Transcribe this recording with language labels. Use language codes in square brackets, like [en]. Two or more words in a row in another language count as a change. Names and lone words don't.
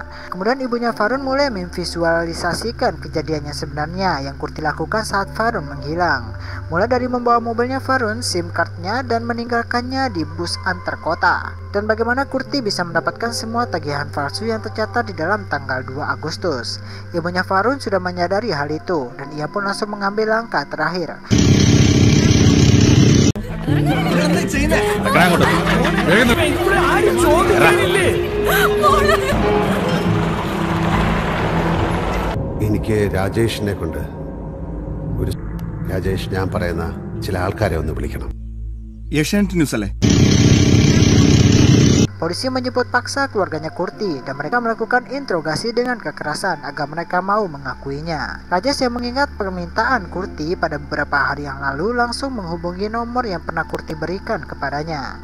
[id] Kemudian ibunya Farun mulai memvisualisasikan kejadian yang sebenarnya yang Kurti lakukan saat Farun menghilang, mulai dari membawa mobilnya Farun, SIM cardnya, dan meninggalkannya di bus antar kota, dan bagaimana Kurti bisa mendapatkan semua tagihan palsu yang tercatat di dalam tanggal 2 Agustus. Ibunya Farun sudah menyadari hal itu dan ia pun langsung mengambil langkah terakhir. [ml] എനിക്ക് രാജേഷിനെ കൊണ്ട് രാജേഷ് ഞാൻ പറയുന്ന ചില ആൾക്കാരെ ഒന്ന് വിളിക്കണം. ഏഷ്യാനെറ്റ് ന്യൂസ് അല്ലേ? [id] Polisi menjemput paksa keluarganya Kurti dan mereka melakukan interogasi dengan kekerasan agar mereka mau mengakuinya. Rajesh yang mengingat permintaan Kurti pada beberapa hari yang lalu langsung menghubungi nomor yang pernah Kurti berikan kepadanya.